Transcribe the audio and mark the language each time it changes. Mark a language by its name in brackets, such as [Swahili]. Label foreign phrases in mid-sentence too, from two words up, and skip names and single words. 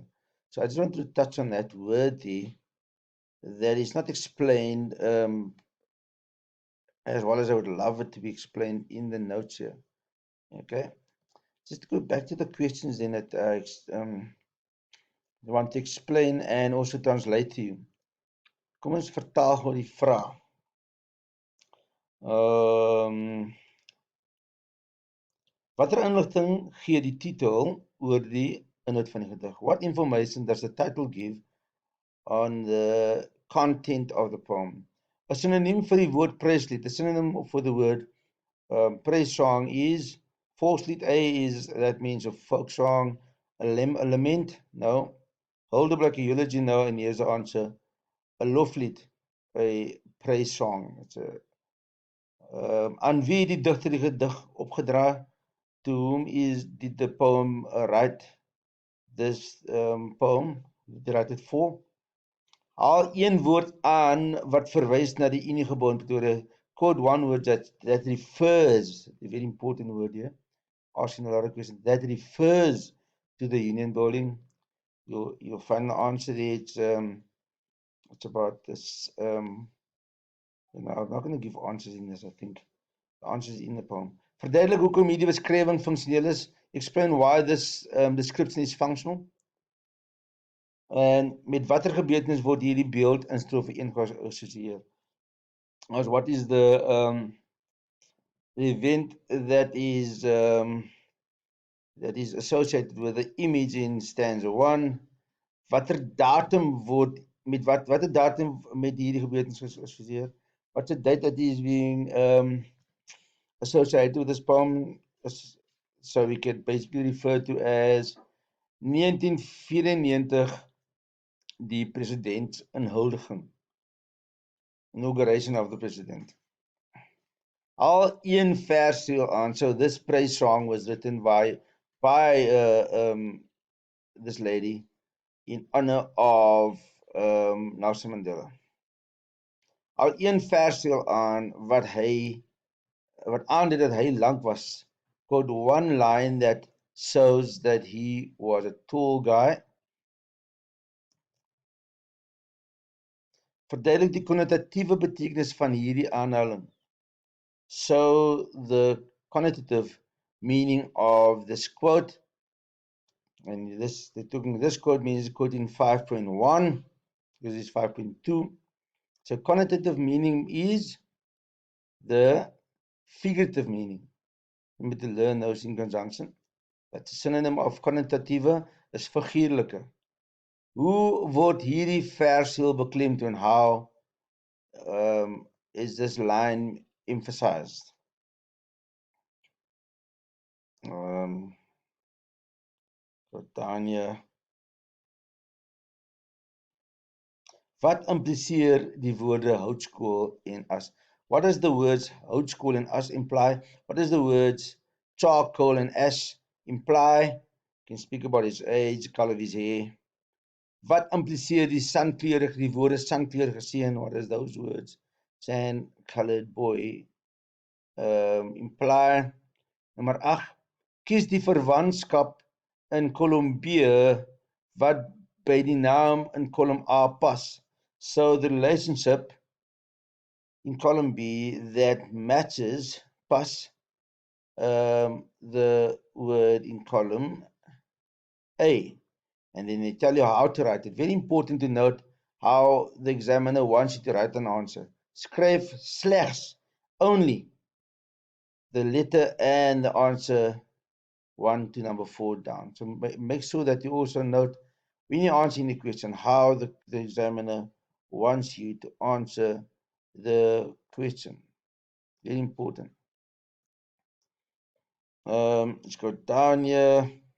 [English] So I just want to touch on that word there that is not explained as well as I would love it to be explained in the notes here. Okay, just to go back to the questions then that I want to explain and also translate to you. [Afrikaans] Kom ons vertaal gou die vraag. Watter inligting gee die titel oor die inhoud van die gedig? [English] What information does the title give on the content of the poem? A synonym [Afrikaans] vir die woord Pryslied, [English] a synonym for the word praise song is Volkslied. That means a folk song. A lament, no. Huldeblyk, a eulogy, no. And here's the answer. A loflied, a praise song. It's a [Afrikaans] aan wie die digter die gedig opgedra? [English] To whom did the poem write this poem? Did write it for? [Afrikaans] Haal een woord aan wat verwys na die Uniegebou in Pretoria. [English] Quote one word that refers, a very important word here, asking a lot of questions, that refers to the Union building. You'll find the answer there. It's about this. I'm not going to give answers in this, I think. The answer is in the poem. [Afrikaans] Verduidelik hoekom hierdie beskrywing funksioneel is. [English] Explain why this description is functional. [Afrikaans] En met watter gebeurtenis word hierdie beeld in strofe 1 geassosieer? [English] As what is the event that is associated with the image in stanza 1? [Afrikaans] Watter datum word met watter datum met hierdie gebeurtenis geassosieer? [English] What's the date that is being associated with this poem? So we can basically refer to as 1994 [Afrikaans] die presidentsinhuldiging, [English] inauguration of the president. [Afrikaans] Al een vers sal aan. [English] So this praise song was written by this lady in honor of Nelson Mandela. [Afrikaans] Al een vers sal aan wat aandui dat hy lank was. [English] Quote one line that shows that he was a tall guy. [Afrikaans] Verduidelik die konnotatiewe betekenis van hierdie aanhaling. [English] So the connotative meaning of this quote, and this quote means quoting 5.1. because it's 5.2. So connotative meaning is the figurative meaning. You moet learn those in conjunction. That's a synonym of connotative is figuurlike. [Afrikaans] Hoe word hierdie versheel beklemtoon? [English] How is this line emphasized? Tanya. [Afrikaans] Wat impliseer die woorde houtskool en as? [English] What does the words houtskool and as imply? What does the words charcoal and ash imply? You can speak about his age, color of his hair. [Afrikaans] Wat impliseer die sankleurig, die woorde sankleurig seun? [English] What does those words? Sand colored boy imply. [Afrikaans] Nommer 8. Kies die verwantskap in kolom B wat by die naam in kolom A pas. [English] So the relationship in column B that matches pas the word in column A. And then they tell you how to write it. Very important to note how the examiner wants you to write an answer. [Afrikaans] Skryf slegs, [English] only, the letter and the answer 1 to number 4 down. So make sure that you also note when you're answering the question how the examiner wants you to answer the question. Very important. Let's go down here.